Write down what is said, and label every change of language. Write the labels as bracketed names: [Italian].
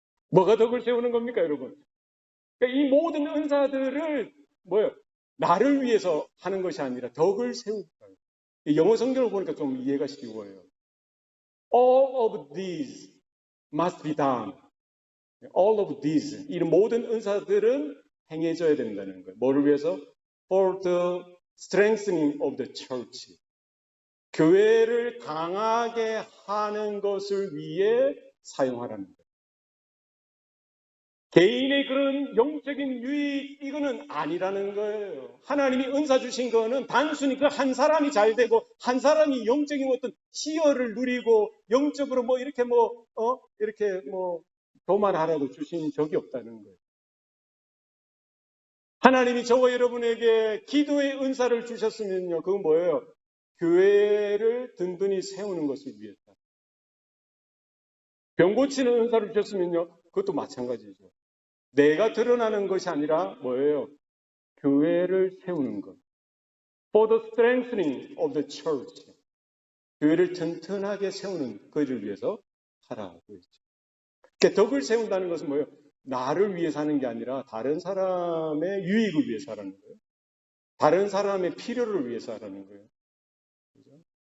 [Korean] 뭐가 덕을 세우는 겁니까, 여러분? 그러니까 이 모든 은사들을 나를 위해서 하는 것이 아니라 덕을 세우는 거예요. 영어 성경을 보니까 좀 이해가 쉬워요. [English] All of these must be done. All of these, [Korean] 이 모든 은사들은 행해져야 된다는 거예요. 뭐를 위해서? [English] For the strengthening of the church. [Korean] 교회를 강하게 하는 것을 위해 사용하라는 거예요. 개인의 그런 영적인 유익, 이거는 아니라는 거예요. 하나님이 은사 주신 거는 단순히 그 한 사람이 잘 되고, 한 사람이 영적인 어떤 희열을 누리고, 영적으로 이렇게 교만하라고 주신 적이 없다는 거예요. 하나님이 저와 여러분에게 기도의 은사를 주셨으면요, 그건 뭐예요? 교회를 든든히 세우는 것을 위해서. 병 고치는 은사를 주셨으면요, 그것도 마찬가지죠. 내가 드러나는 것이 아니라 뭐예요? 교회를 세우는 것. [English] For the strengthening of the church. [Korean] 교회를 튼튼하게 세우는 것을 위해서 하라고 했죠. 그러니까 덕을 세운다는 것은 뭐예요? 나를 위해서 하는 게 아니라 다른 사람의 유익을 위해서 하라는 거예요. 다른 사람의 필요를 위해서 하라는 거예요. 그죠?